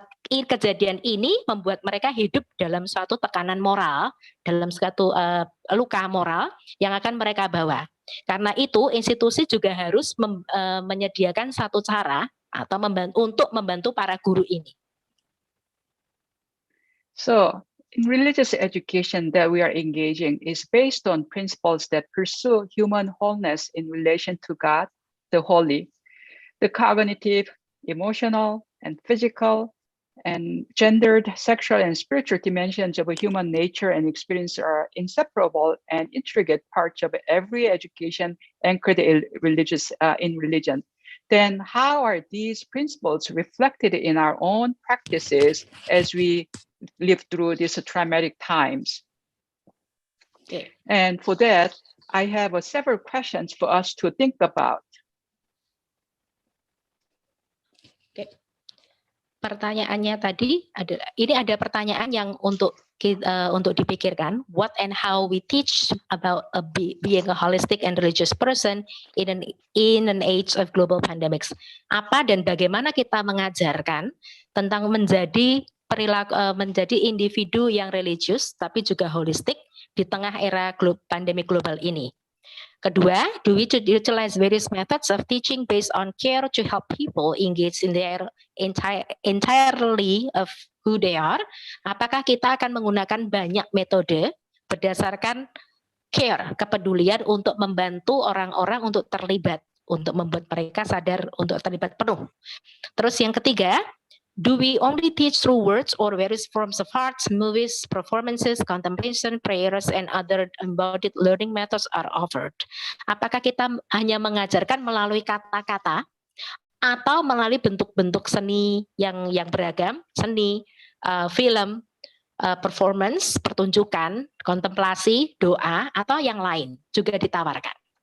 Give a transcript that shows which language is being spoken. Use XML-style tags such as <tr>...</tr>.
<id>Kejadian ini membuat mereka hidup dalam suatu tekanan moral, dalam suatu luka moral yang akan mereka bawa. Karena itu institusi juga harus menyediakan satu cara atau untuk membantu para guru ini.</id> <en>So, in religious education that we are engaging is based on principles that pursue human wholeness in relation to God, the Holy. The cognitive, emotional, and physical, and gendered, sexual, and spiritual dimensions of human nature and experience are inseparable and intricate parts of every education anchored in religion. Then how are these principles reflected in our own practices as we live through these traumatic times? Okay. And for that, I have several questions for us to think about.</en> <id>Pertanyaannya tadi ada pertanyaan yang untuk dipikirkan.</id> <en>What and how we teach about being a holistic and religious person in an age of global pandemics.</en> <id>Apa dan bagaimana kita mengajarkan tentang menjadi individu yang religius tapi juga holistik di tengah era pandemi global ini. Kedua,</id> <en>do we utilize various methods of teaching based on care to help people engage in their entirely of who they are?</en> <id>Apakah kita akan menggunakan banyak metode berdasarkan care, kepedulian untuk membantu orang-orang untuk terlibat, untuk membuat mereka sadar untuk terlibat penuh. Terus yang ketiga,</id> <en>do we only teach through words or various forms of arts, movies, performances, contemplation, prayers, and other embodied learning methods are offered?</en> <id>Apakah kita hanya mengajarkan melalui kata-kata atau melalui bentuk-bentuk seni yang beragam, seni, film, performance, pertunjukan, kontemplasi, doa, atau yang lain juga ditawarkan?</id>